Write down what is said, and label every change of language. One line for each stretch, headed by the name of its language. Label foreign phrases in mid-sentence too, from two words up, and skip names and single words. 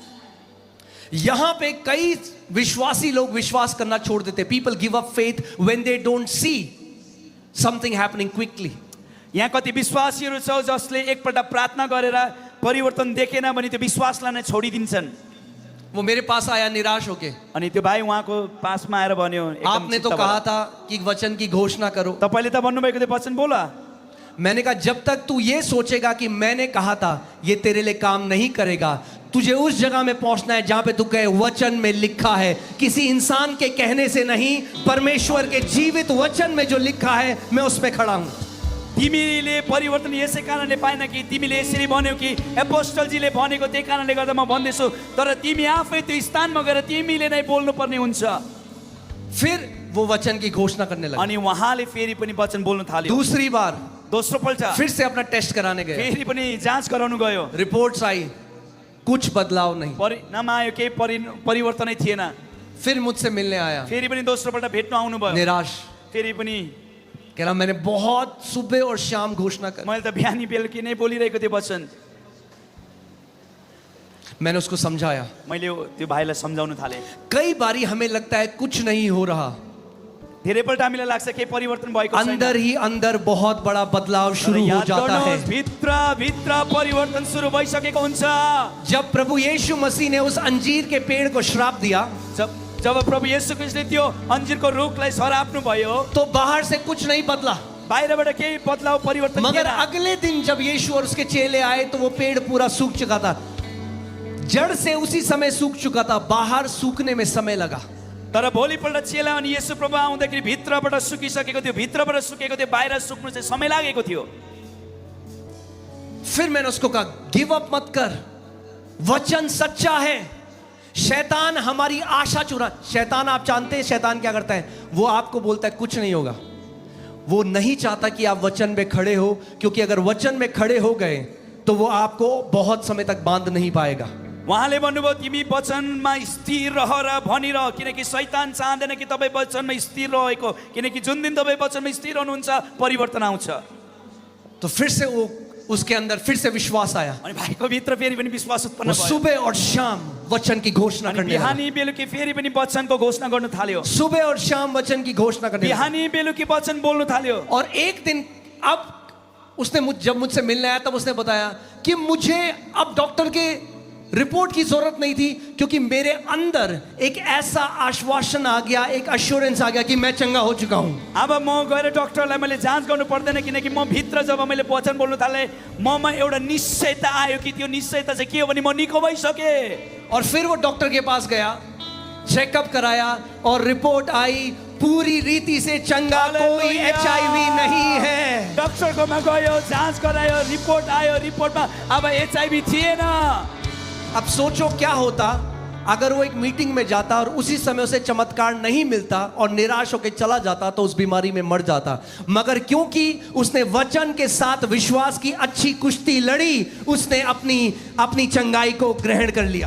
Hindi: यहां पे कई विश्वासी लोग विश्वास करना छोड़ देते।
English: people give up faith when they don't see something happening quickly.
Nepali: यहाँ कति विश्वासीहरू छ जसले एकपल्ट प्रार्थना गरेर परिवर्तन देखेन भने त्यो विश्वासलाई नै छोडिदिन्छन्।
Hindi: वो मेरे पास आया निराश होके,
Nepali: अनि त्यो भाइ उहाँको पासमा आएर भन्यो एकदम
Hindi: आपने तो
Nepali: चित्त
Hindi: कहा
Nepali: भएर,
Hindi: था कि वचन की घोषणा करो।
Nepali: तपाईँले त भन्नुभएको थियो वचन बोला।
Hindi: मैंने कहा जब तक तू ये सोचेगा कि मैंने कहा था ये तेरे लिए काम नहीं करेगा, तुझे उस जगह में पहुंचना है जहां पे तू कहे वचन में लिखा है, किसी इंसान के कहने से नहीं, परमेश्वर के जीवित वचन में जो लिखा है मैं उसमें खड़ा हूं।
Nepali: तिमीले परिवर्तन यसै कारणले पाएन कि तिमीले यसरी भन्यौ कि एपोस्टलजीले भनेको, त्यही कारणले गर्दा म भन्दैछु, तर तिमी आफै त्यो स्थानमा गएर तिमीले नै बोल्नुपर्ने हुन्छ।
Hindi: फिर वो वचन की घोषणा करने लगा।
Nepali: अनि उहाँले फेरि पनि वचन बोल्न थाल्यो।
Hindi: दूसरी बार
Nepali: दोस्रो पल्ट
Hindi: फिर से अपना टेस्ट कराने गए,
Nepali: फेरि पनि जाँच गराउनु गयो।
Hindi: रिपोर्ट्स आई, कुछ बदलाव नहीं।
Nepali: परिणाम आयो, केही परिवर्तनै थिएन।
Hindi: फिर मुझसे मिलने आया,
Nepali: फेरि पनि दोस्रो पल्ट भेट्न आउनु भयो।
Hindi: निराश,
Nepali: फेरि पनि
Hindi: कह रहा मैंने बहुत सुबह और शाम घोषणा कर।
Nepali: मैले त बिहानी बेलुकी नै बोलिरहेको थिएँ वचन।
Hindi: मैंने उसको समझाया।
Nepali: मैले त्यो भाइलाई सम्झाउन थालेँ।
Hindi: कई बारी हमें लगता है कुछ नहीं हो रहा,
Nepali: धेरैपल्ट हामीलाई लाग्छ केही परिवर्तन भएको छैन।
Hindi: अंदर ही अंदर बहुत बड़ा बदलाव शुरू हो
Nepali: याद
Hindi: जाता है।
Nepali: गर्नुहोस्, भित्र भित्र परिवर्तन सुरु भइसकेको हुन्छ।
Hindi: जब प्रभु यीशु मसीह ने उस अंजीर के पेड़ को श्राप दिया,
Nepali: जब प्रभु येशू ख्रीष्टले त्यो अंजीरको रुखलाई सराप्नु भयो,
Hindi: तो बाहर से कुछ नहीं बदला,
Nepali: बाहिरबाट केही बदलाव परिवर्तन
Hindi: मगर
Nepali: थिएन।
Hindi: अगले दिन जब यीशु और उसके चेले आए तो वो पेड़ पूरा सूख चुका था। जड़ से उसी समय सूख चुका था, बाहर सूखने में समय लगा।
Nepali: तर भोलिपल्ट चेला अनि येशू प्रभु आउँदाखेरि भित्रबाट सुकिसकेको थियो, भित्रबाट सुकेको थियो, बाहिर सुक्नु चाहिँ समय लागेको थियो।
Hindi: फिर मैंने उसको कहा
English: give up
Hindi: मत कर, वचन सच्चा है। शैतान हमारी आशा चुरा। शैतान, आप जानते हैं शैतान क्या करता है? वो आपको बोलता है कुछ नहीं होगा। वो नहीं चाहता कि आप वचन में खड़े हो, क्योंकि अगर वचन में खड़े हो गए तो वो आपको बहुत समय तक बांध नहीं पाएगा।
Nepali: उहाँले भन्नुभयो तिमी वचनमा स्थिर रह र भनिरह, किनकि शैतान चाहँदैन कि तपाईँ वचनमा स्थिर रहेको, किनकि जुन दिन तपाईँ वचनमा स्थिर रहनुहुन्छ परिवर्तन आउँछ।
Hindi: तो फिर से वो उसके अंदर फिर से विश्वास आया।
Nepali: अनि भाइको भित्र फेरि पनि विश्वास उत्पन्न
Hindi: वो
Nepali: भयो।
Hindi: सुबह और शाम वचन की घोषणा
Nepali: अनि
Hindi: करने लगा।
Nepali: बिहानी बेलुकी फेरि पनि वचनको घोषणा गर्न थाल्यो।
Hindi: सुबह और शाम वचन की घोषणा करने लगा।
Nepali: बिहानी बेलुकी वचन बोल्न थाल्यो।
Hindi: और एक दिन अब उसने जब मुझसे मिलने आया तब उसने बताया कि मुझे अब डॉक्टर के रिपोर्ट की जरूरत नहीं थी, क्योंकि मेरे अंदर एक ऐसा आश्वासन आ गया, एक एश्योरेंस आ गया कि मैं चंगा हो चुका हूं।
Nepali: अब म गएर डक्टरलाई मैले जाँच गर्नु पर्दैन, किनकि म भित्र जब मैले वचन बोल्न थालेँ ममा एउटा निश्चयता आयो कि त्यो निश्चयता चाहिँ के हो भने म निको भइसकेँ।
Hindi: और फिर वो डॉक्टर के पास गया, चेकअप कराया और रिपोर्ट आई पूरी रीति से चंगा, कोई HIV नहीं है।
Nepali: डक्टरकोमा गयो, जाँच गरायो, रिपोर्ट आयो, रिपोर्टमा अब HIV थिएन।
Hindi: अब सोचो क्या होता अगर वो एक मीटिंग में जाता और उसी समय उसे चमत्कार नहीं मिलता और निराश होकर चला जाता तो उस बीमारी में मर जाता, मगर क्योंकि उसने वचन के साथ विश्वास की अच्छी कुश्ती लड़ी, उसने अपनी चंगाई को ग्रहण कर लिया।